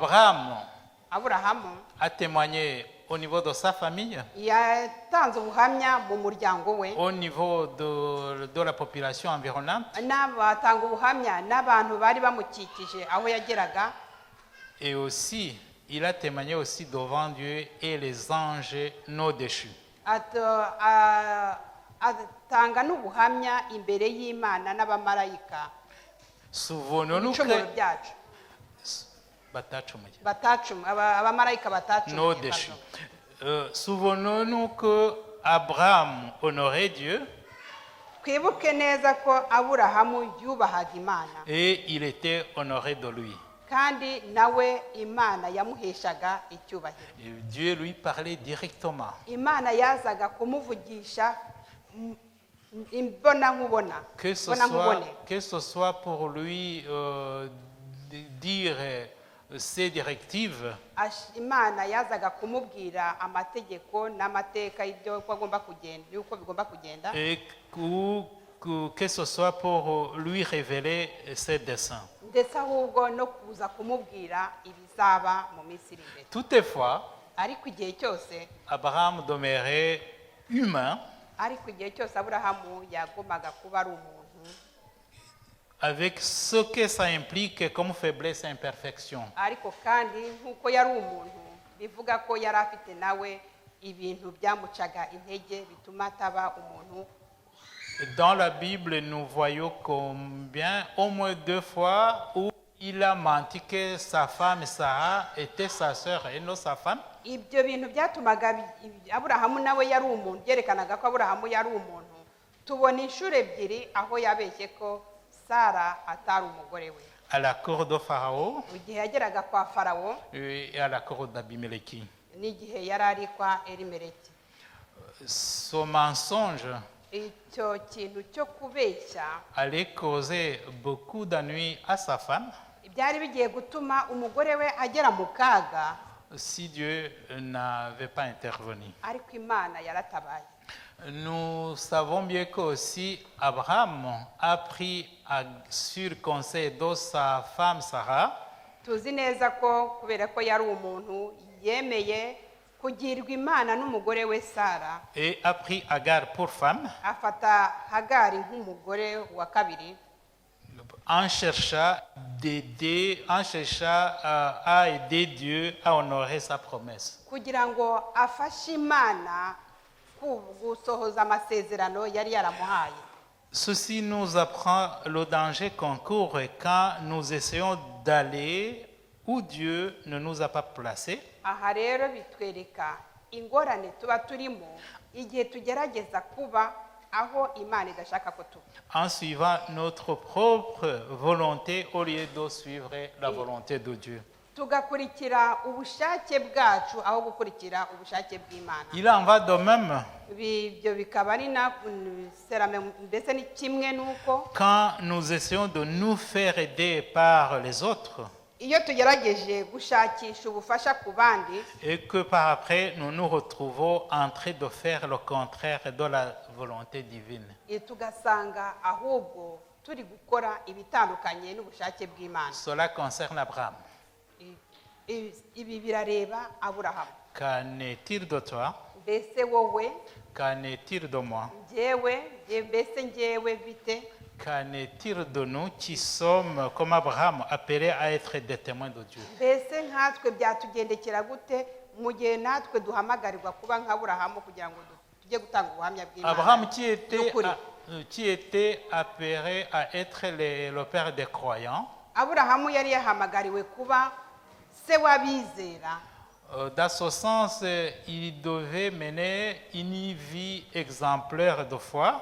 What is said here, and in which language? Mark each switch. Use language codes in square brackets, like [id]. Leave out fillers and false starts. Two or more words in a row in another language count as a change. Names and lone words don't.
[fr] Abraham [rw] Aburahamu [fr] a témoigné au niveau de sa famille, [rw] yatanze ubuhamya mu muryango we [fr] au niveau de la population environnante, [rw] n'abatanga ubuhamya n'abantu bari bamukikije aho yageraga. [fr] et aussi, il a témoigné aussi devant Dieu et les anges non déchus. [rw] Atanga n'ubuhamya imbere y'Imana n'abamarayika [fr] Souvenons-nous [rw] ibicumuro [fr] que [rw] byacu batacumuye. abamarayika [fr] Non [rw] batacumuye. [fr] déchus. Souvenons-nous que Abraham honorait Dieu [rw] Twibuke neza ko Aburahamu yubahaga Imana [fr] et il était honoré de lui. [rw] kandi nawe Imana yamuheshaga icyubahiro. [fr] Et Dieu lui parlait directement. [rw] Imana yazaga kumuvugisha imbona nkubona. [fr] Que ce soit pour lui dire ses directives, [rw] Imana yazaga kumubwira amategeko n'amateka y'ibyo agomba kugenda, y'uko bigomba kugenda. [fr] et que ce soit pour lui révéler ses desseins. [rw] Ndetse ahubwo no kuza kumubwira ibizaba mu minsi iri imbere. [fr] Toutefois, [rw] Ariko igihe cyose [fr] Abraham demeurait humain [rw] ariko igihe cyose Aburahamu yagombaga kuba ari umuntu [fr] avec ce que ça implique comme faiblesse et imperfection. [rw] ariko kandi nk'uko yari umuntu bivuga ko yari afite nawe ibintu byamucaga intege bituma ataba umuntu. [fr] Dans la Bible, nous voyons combien, au moins 2 fois, où il a menti que sa femme Sarah était sa sœur et non sa femme. [rw] Ibyo bintu byatumaga Aburahamu nawe yari umuntu, byerekanaga ko Aburahamu yari umuntu. Tubona inshuro ebyiri aho yabeshye ko Sara atari umugore we. [fr] À la cour de Pharaon [rw] Igihe yageraga kwa Farawo [fr] et à la cour d'Abimelech. [rw] n'igihe yari ari kwa Elimeleki. [fr] Ce mensonge [rw] Icyo kintu cyo kubeshya [fr] allait causer beaucoup d'ennuis à sa femme [rw] byari bigiye gutuma umugore we agera mu kaga, [fr] si Dieu n'avait pas intervenu. [rw] ariko Imana yaratabaye. [fr] Nous savons bien qu'aussi Abraham a pris sur conseil de sa femme Sarah [rw] Tuzi neza ko kubera ko yari umuntu yemeye kugirwa Imana n'umugore we Sara, [fr] et a pris Agar pour femme [rw] afata Hagari nk'umugore wa kabiri, [fr] en cherchant à aider Dieu à honorer sa promesse. [rw] kugira ngo afashe Imana gusohoza amasezerano yari yaramuhaye. [fr] Ceci nous apprend le danger qu'on court quand nous essayons d'aller où Dieu ne nous a pas placés. [rw] Aha rero bitwereka ingorane tuba turimo igihe tugerageza kuba aho Imana idashaka ko tuba, [fr] En suivant notre propre volonté au lieu de suivre la volonté de Dieu. [rw] tugakurikira ubushake bwacu aho gukurikira ubushake bw'Imana. [fr] Il en va de même [rw] Ibyo bikaba ari mbese ni kimwe n'uko [fr] quand nous essayons de nous faire aider par les autres [rw] iyo tugerageje gushakisha ubufasha ku bandi [fr] et que par après nous nous retrouvons en train de faire le contraire de la volonté divine. [rw] tugasanga ahubwo turi gukora ibitandukanye n'ubushake bw'Imana. [fr] Cela concerne Abraham. [rw] Ibi birareba Aburahamu. [fr] Qu'en est-il de toi? [rw] Mbese wowe, [fr] Qu'en est-il de moi? [rw] mbese njyewe bite? [fr] Qu'en est-il de nous qui sommes, comme Abraham, appelés à être des témoins de Dieu? [rw] Mbese nkatwe byatugendekera gute mu gihe natwe duhamagarirwa kuba nk'Aburahamu kugira ngo tujye gutanga ubuhamya bw'Imana? [fr] Abraham qui était appelé à être le père des croyants. [rw] Aburahamu yari yahamagariwe kuba se w'abizera. [fr] Dans ce sens, il devait mener une vie exemplaire de foi.